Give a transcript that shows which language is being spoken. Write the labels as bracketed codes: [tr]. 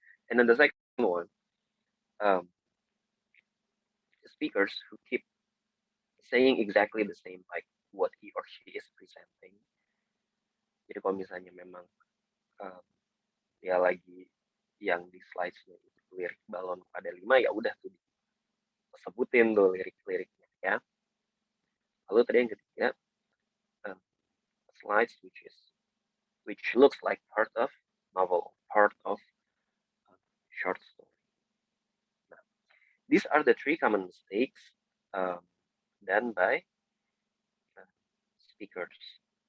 [en] And then the second one, speakers who keep saying exactly the same, like what he or she is presenting. [id] Jadi kalau misalnya memang ya lagi yang di slides-nya itu lirik balon pada 5, ya udah tuh sebutin tuh lirik-liriknya ya. Lalu tadi yang ketiga, [en] slides which looks like part of novel, part of short story. Nah, these are the 3 common mistakes done by speakers.